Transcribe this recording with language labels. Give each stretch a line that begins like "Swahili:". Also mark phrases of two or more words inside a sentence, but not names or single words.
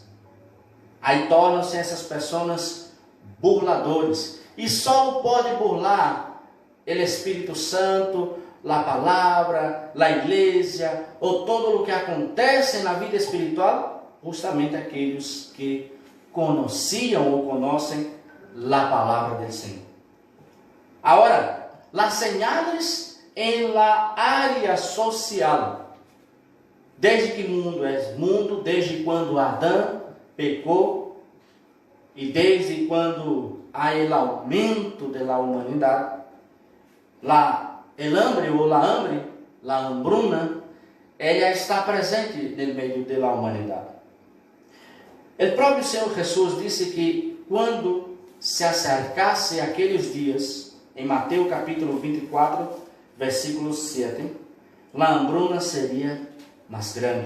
Portuguese: Aí tornam-se essas pessoas burladores, e só pode burlar o Espírito Santo, a palavra, a igreja, ou todo o que acontece na vida espiritual, justamente aqueles que conheciam ou conhecem a palavra do Senhor. Agora, as señales em
Spanish: la área
Portuguese: social, desde que o mundo é mundo, desde quando Adão pecou e desde quando há o aumento da humanidade,
Spanish: el hambre ou la hambre, la hambruna,
Portuguese: ela está presente no meio da humanidade. O próprio Senhor Jesus disse que quando se acercasse aqueles dias, em Mateus capítulo 24, versículo 7, a hambruna seria mais grande.